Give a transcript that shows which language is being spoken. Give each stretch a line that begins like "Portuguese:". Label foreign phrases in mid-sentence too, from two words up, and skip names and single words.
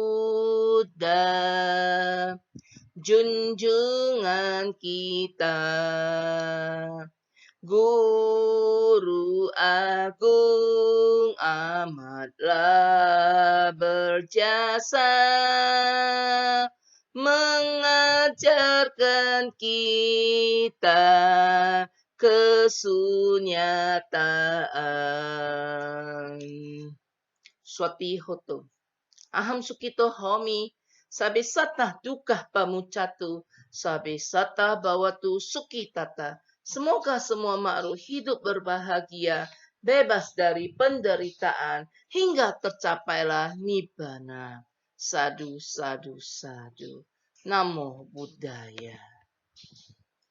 Indonesian: Buddha, junjungan kita, Guru Agung amatlah berjasa, mengajarkan kita kesunyataan.
Pali: Swati Hoto. Aham Sukito Homi. Sabe sata dukkha pamuccatu. Sabe sata bawatu sukitata.
Indonesian: Semoga semua makhluk hidup berbahagia, bebas dari penderitaan, hingga tercapailah nibbana.
Pali: Sadu, sadu, sadu. Namo Buddhaya.